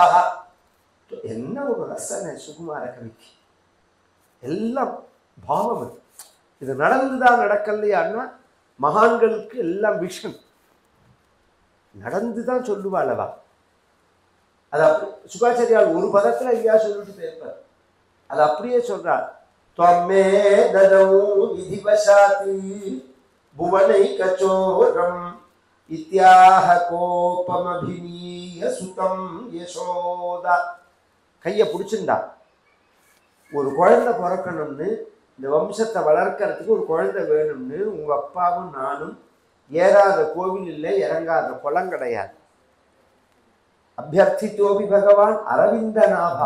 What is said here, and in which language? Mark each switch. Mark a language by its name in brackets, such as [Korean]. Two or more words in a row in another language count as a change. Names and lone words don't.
[Tamil] என்ன ஒரு ரசனை சுகுமார கவிக்கு, எல்லாம் பாவம். இது நடந்துதான் நடக்கலையான்னா மகான்களுக்கு எல்லாம் விஷன் நடந்துதான் சொல்லுவாளவா. அது அப்படி சுகாச்சாரியால் ஒரு பதத்துல ஐயா சொல்லிட்டு போயிருப்பார், அது அப்படியே சொல்றார். [Sanskrit] त्वमे ददौ विधिवशाति भुवनैकचोरम् इत्याह कोपमभिनीय सुतं यशोदा. [Tamil] கையை பிடிச்சிருந்தா, ஒரு குழந்தை பிறக்கணும்னு, இந்த வம்சத்தை வளர்க்கறதுக்கு ஒரு குழந்தை வேணும்னு உங்கள் அப்பாவும் நானும் ஏறாத கோவில் இல்லை, இறங்காத குளம் கிடையாது. [Sanskrit] अभ्यर्थितोऽपि भगवान् अरविन्दनाभः.